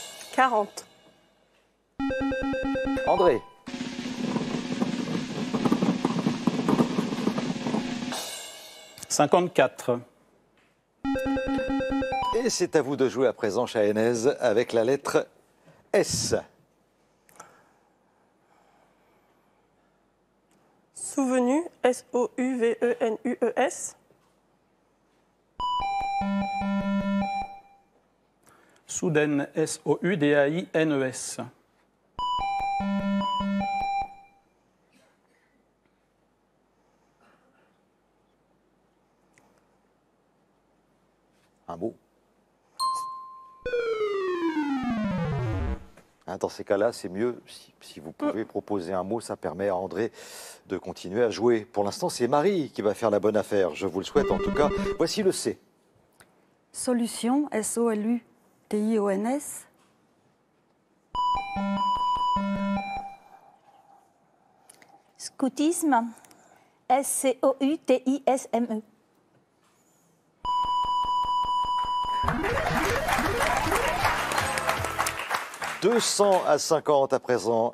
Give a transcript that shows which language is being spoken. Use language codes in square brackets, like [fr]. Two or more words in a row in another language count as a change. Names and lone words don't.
[fr] 40. André. « 54. Et c'est à vous de jouer à présent, Shahenez, avec la lettre S. Souvenu, S-O-U-V-E-N-U-E-S. Soudaine, S-O-U-D-A-I-N-E-S. Un mot. Dans ces cas-là, c'est mieux si vous pouvez proposer un mot, ça permet à André de continuer à jouer. Pour l'instant, c'est Marie qui va faire la bonne affaire. Je vous le souhaite en tout cas. Voici le C. Solution, S-O-L-U-T-I-O-N-S. Scoutisme, S-C-O-U-T-I-S-M-E. « 200 à 50 à présent.